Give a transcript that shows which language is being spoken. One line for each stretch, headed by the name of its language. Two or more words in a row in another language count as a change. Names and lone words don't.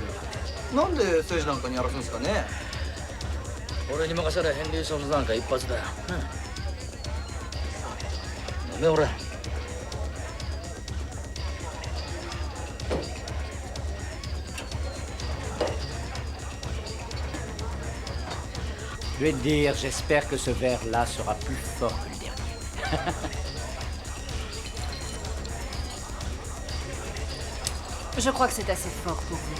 Japanese: なんで政治なんかにやらすんすかね。俺に任せりゃヘンリー・ソームズなんか一発だよ。飲め俺。
French: Je vais te dire, j'espère que ce verre-là sera plus fort que le dernier. Je crois que c'est assez fort pour vous.